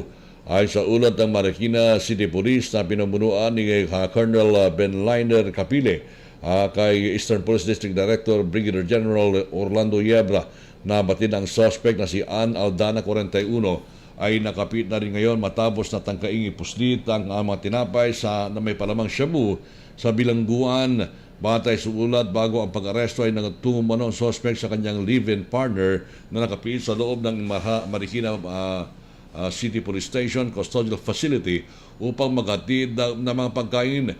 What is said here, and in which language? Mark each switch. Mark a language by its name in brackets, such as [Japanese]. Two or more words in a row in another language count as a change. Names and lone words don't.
[Filipino] Ay sa ulat ng Marikina City Police na pinubunuan ni Colonel Benliner Capile kay Eastern Police District Director Brigadier General Orlando Yebra na batid ang suspect na si Ann Aldana 41 ay nakapit na rin ngayon matapos na tangkaing ipuslit ang mga tinapay na may palamang shabu sa bilangguan. Batay sa ulat, bago ang pag-aresto ay nagtumano ang suspect sa kanyang [English] live-in partner [Filipino] na nakapit sa loob ng Marikina City Police Station Custodial Facility upang maghatid ng mga pagkain.